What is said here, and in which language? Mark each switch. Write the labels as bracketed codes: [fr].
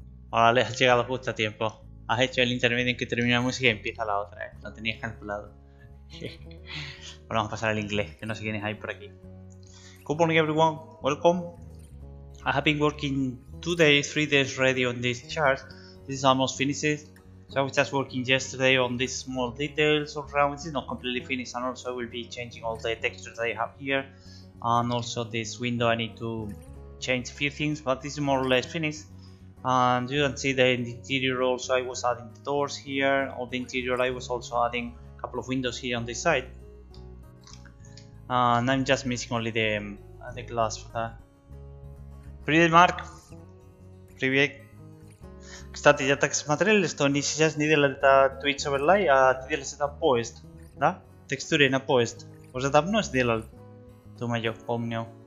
[es] Ahora les has llegado justo a tiempo. Has hecho el intermedio en que termina la música y empieza la otra, Lo tenías calculado. Bueno, vamos a pasar al inglés, que no sé quiénes hay por aquí. [en] Good morning everyone, welcome. I have been working 2 days, 3 days ready on this chart. This is almost finished. So I was just working yesterday on these small details around. This is not completely finished, and also I will be changing all the textures I have here. And also this window I need to change a few things, but this is more or less finished. And you can see the interior also. I was adding the doors here. On the interior I was also adding a couple of windows here on this side. And I'm just missing only the glass for that. [ru] Привет, Марк. Привет. Кстати, я так смотрели, что они сейчас не делают это Twitch Overlay, а делают это поезд, да? Текстуры на поезд. Уже давно сделали, думаю, помню.